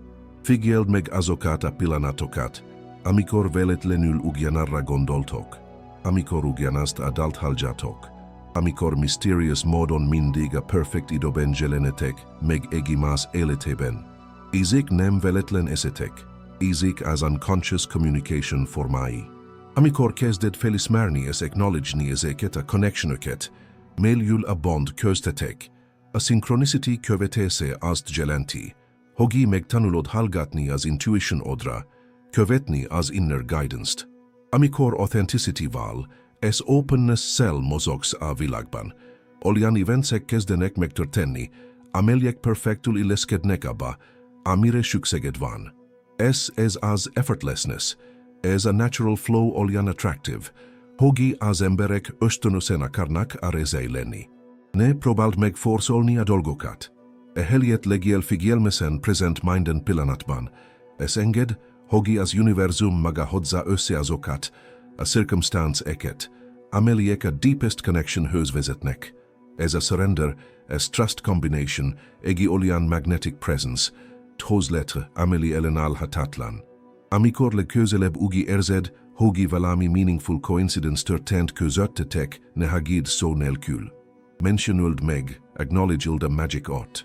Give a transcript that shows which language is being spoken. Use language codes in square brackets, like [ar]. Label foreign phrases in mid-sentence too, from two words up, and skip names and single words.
[hu] Figyeld meg azokat a pillanatokat, amikor véletlenül ugyanarra gondoltok, amikor ugyanazt adalthaljatok, amikor mysterious módon mindig a perfect időben jelenetek meg egymás életében. Ezek nem véletlen esetek, ezek az [en] unconscious communication [hu] formái. Amikor kezded felismerni és acknowledge-ni ezeket a connectionokat, mélyül a bond köztetek. A synchronicity követése azt jelenti, hogy megtanulod hallgatni az intuition-odra, követni az [en] inner guidance-t. [hu] Amikor authenticity-val és openness-szel mozogsz a világban, olyan eventsek kezdenek megtörténni, amelyek perfektul illeszkednek abba, amire szükséged van. Ez az effortlessness, ez a [en] natural flow [hu] olyan attractive, hogy az emberek ösztönösen akarnak a részei lenni. Ne próbáld meg forszolni a dolgokat. Ehelyett legyél figyelmesen present minden pillanatban, és engedd, hogy az univerzum maga hozza össze azokat, a circumstance-eket, amelyek a [en] deepest connection-höz [hu] vezetnek. Ez a surrender, ez [en] trust combination, [hu] egy olyan [en] magnetic presence, [hu] hoz létre, amely ellenállhatatlan. Amikor legközelebb úgy érzed, hogy valami [en] meaningful coincidence [hu] történt közöttetek, ne hagyj szó nélkül. Mentionöld meg, acknowledge-ld a [en] magic art.